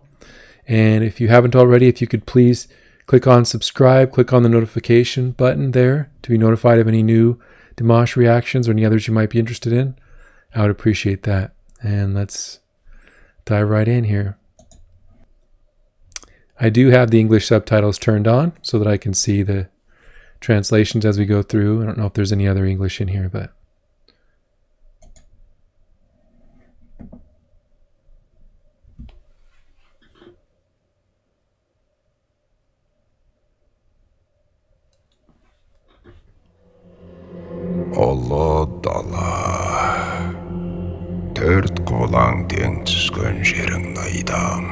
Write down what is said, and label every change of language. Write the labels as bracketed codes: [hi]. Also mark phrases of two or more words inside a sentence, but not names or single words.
[en] And if you haven't already, if you could please click on subscribe, click on the notification button there to be notified of any new Dimash reactions or any others you might be interested in. I would appreciate that. And let's dive right in here. I do have the English subtitles turned on so that I can see the translations as we go through. I don't know if there's any other English in here, but [kk] Ұлы дала, төрт қолаң тең түскен жерің найдам.